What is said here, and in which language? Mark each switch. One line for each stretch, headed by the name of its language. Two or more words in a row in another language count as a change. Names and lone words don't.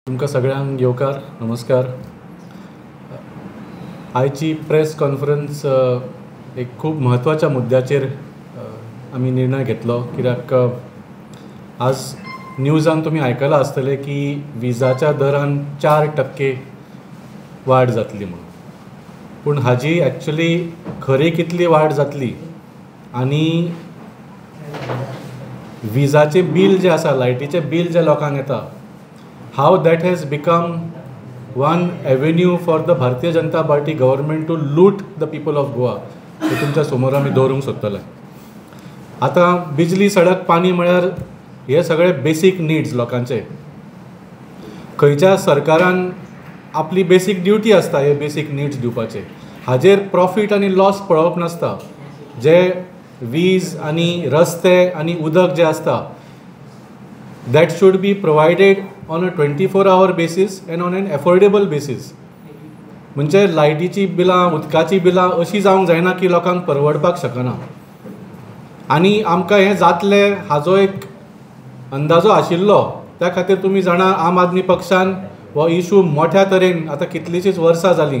Konkani: तुमकां सगळ्यांक येवकार नमस्कार. आयची
English: press conference
Konkani: एक खूब म्हत्वाच्या मुद्द्याचेर आमी निर्णय घेतलो, कित्याक आज न्यूजान तुमी आयकलां आसतलें की विजाच्या दरान 4% वाड जातली म्हणून. पूण हाजी एक्चुली खरी कितली वाड जातली आनी विजाचें बील जें आसा, लायटीचें बील जें लोकांक येता,
English: how that has become one avenue for the Bharatiya Janata Party government to loot the people of Goa,
Konkani: हे तुमच्या समोर आमी दवरूंक सोदतले. आतां बिजली, सडक, पाणी म्हळ्यार हे सगळे
English: basic needs
Konkani: लोकांचे. खंयच्या सरकारान आपली
English: basic duty
Konkani: आसता हे
English: basic needs
Konkani: दिवपाचे. हाजेर प्रॉफीट आनी लॉस पळोवप नासता. जे वीज आनी रस्ते आनी उदक जे आसता,
English: that should be provided on a 24-hour basis and on an affordable basis.
Konkani: म्हणजे लायटीची बिलां, उदकाची बिलां अशी जावंक जायना की लोकांक परवडपाक शकना. आनी आमकां हें जातलें हाजो एक अंदाजो आशिल्लो. त्या खातीर तुमी जाणा, आम आदमी पक्षान हो इशू मोठ्या तरेन आतां कितलींशींच वर्सां जालीं.